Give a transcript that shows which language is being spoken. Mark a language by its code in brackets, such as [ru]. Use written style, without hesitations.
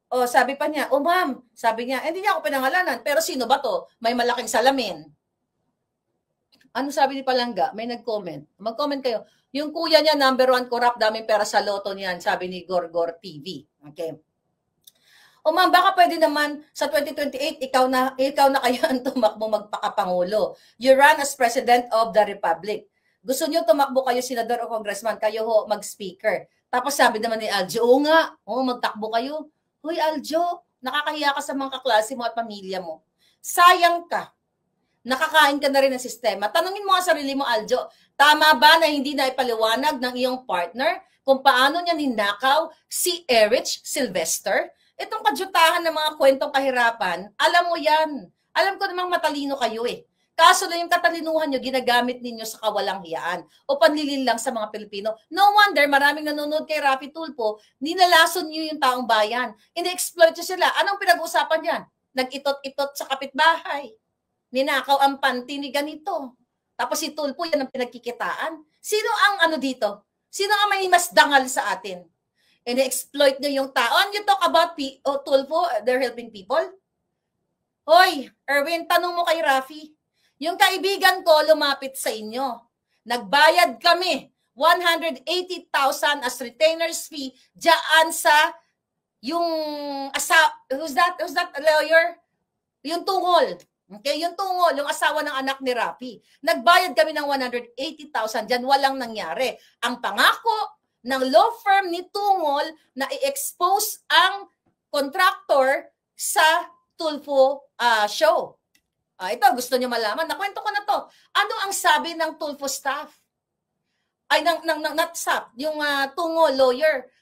[tl] Sabi pa niya, ma'am, sabi niya, hindi niya ako pinangalanan, pero sino ba to? May malaking salamin. Ano sabi ni Palangga? May nag-comment. Mag-comment kayo. Yung kuya niya, #1 corrupt, daming pera sa loto niyan, sabi ni Gorgor TV. Okay. O ma'am, baka pwede naman sa 2028, ikaw na kaya ang tumakbo magpakapangulo. [en] You run as President of the Republic. [tl] Gusto niyo tumakbo kayo, senador o congressman, kayo ho mag-speaker. Tapos sabi naman ni Aljo, oo nga, magtakbo kayo. Hoy Aljo, nakakahiya ka sa mga kaklase mo at pamilya mo. Sayang ka. Nakakain ka na rin ng sistema. Tanungin mo nga sarili mo, Aljo, tama ba na hindi na ipaliwanag ng iyong partner kung paano niya ninakaw si Erich Sylvester? Itong kadyutahan ng mga kwentong kahirapan, alam mo yan. Alam ko namang matalino kayo eh. Kaso na yung katalinuhan nyo, ginagamit ninyo sa kawalang hiyaan o panlilin lang sa mga Pilipino. [en] No wonder, [tl] maraming nanonood kay Raffy Tulfo, ninalason nyo yung taong bayan. Ini-exploit nyo sila. Anong pinag-uusapan yan? Nag-itot-itot sa kapitbahay. Ninakaw ang panty ni ganito. Tapos si Tulfo, yan ang pinagkikitaan. Sino ang dito? Sino ang may mas dangal sa atin? Ini-exploit nyo yung tao. [en] And you talk about Tulfo, they're helping people? [tl] Hoy, Erwin, tanong mo kay Raffy. Yung kaibigan ko lumapit sa inyo. Nagbayad kami 180,000 [en] as retainer's fee [tl] diyan sa yung [en] who's that lawyer? [tl] Yung tungol. Okay, yung tungol, yung asawa ng anak ni Raffy. Nagbayad kami ng 180,000 diyan, walang nangyari. Ang pangako ng law firm ni Tungol na i-expose ang contractor sa Tulfo show. Ito, gusto niyo malaman. Nakwento ko na to. Ano ang sabi ng Tulfo staff? Ay, [en] not staff, [tl] yung Tungol lawyer.